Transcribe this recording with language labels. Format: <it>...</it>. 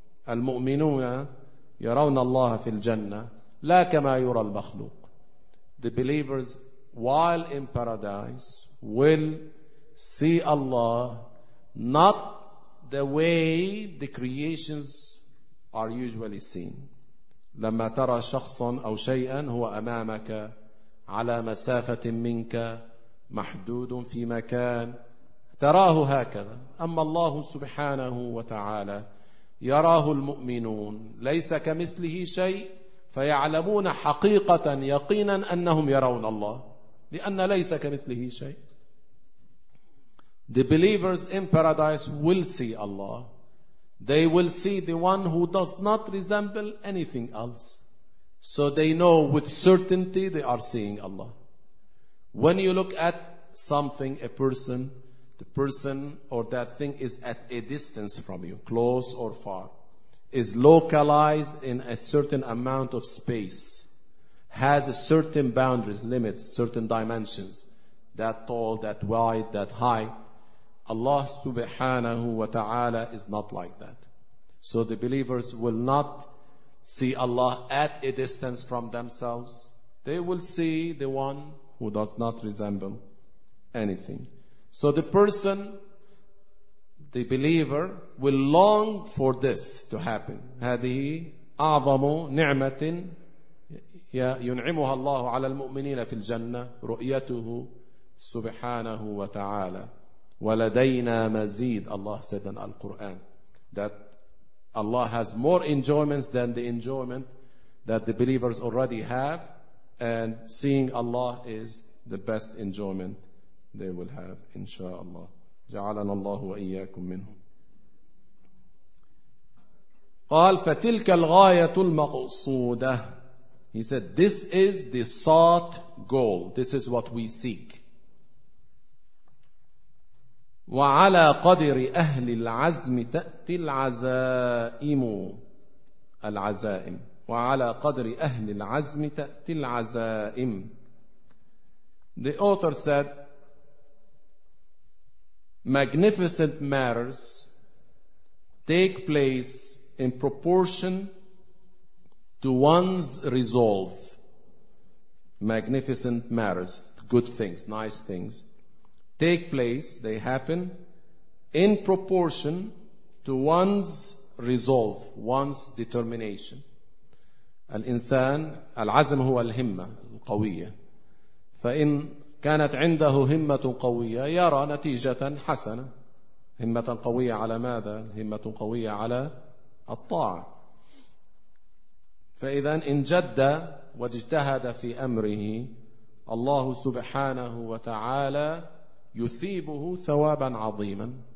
<ar>المؤمنون يرون الله في الجنة لا كما يرى المخلوق.</ar> <en>The believers while in paradise will see Allah not the way the creations are usually seen.</en> <ar>لما ترى شخصا أو شيئا هو أمامك على مسافة منك محدود في مكان تراه هكذا، أما الله سبحانه وتعالى يراه المؤمنون ليس كمثله شيء، فيعلمون حقيقة يقينا أنهم يرون الله لأن ليس كمثله شيء.</ar> <en>The believers in paradise will see Allah. They will see the one who does not resemble anything else. So they know with certainty they are seeing Allah. When you look at something, a person, the person or that thing is at a distance from you, close or far, is localized in a certain amount of space, has a certain boundaries, limits, certain dimensions, that tall, that wide, that high. Allah subhanahu wa ta'ala is not like that. So the believers will not see Allah at a distance from themselves. They will see the one who does not resemble anything. So the person, the believer, will long for this to happen.</en> <ar>هذه أعظم نعمة ينعمها الله على المؤمنين في الجنة رؤيته سبحانه وتعالى ولدينا مزيد.</ar> <en>Allah said in Al-Quran that Allah has more enjoyments than the enjoyment that the believers already have, and seeing Allah is the best enjoyment they will have, inshallah.</en> <ar>جعلنا الله وإياكم منهم. قال فتلك الغاية المقصودة.</ar> <en>He said, this is the sought goal. This is what we seek.</en> <ar>وعلى قدر أهل العزم تأتي العزائم. العزائم. وعلى قدر أهل العزم تأتي العزائم.</ar> <en>The author said, magnificent matters take place in proportion to one's resolve. Magnificent matters, good things, nice things, take place, they happen in proportion to one's resolve, one's determination.</en> <ar>الإنسان العزم هو الهمة القوية. فإن كانت عنده همة قوية يرى نتيجة حسنة. همة قوية على ماذا؟ همة قوية على الطاعة. فإذا إن جد واجتهد في أمره الله سبحانه وتعالى يثيبه ثوابا عظيما.</ar>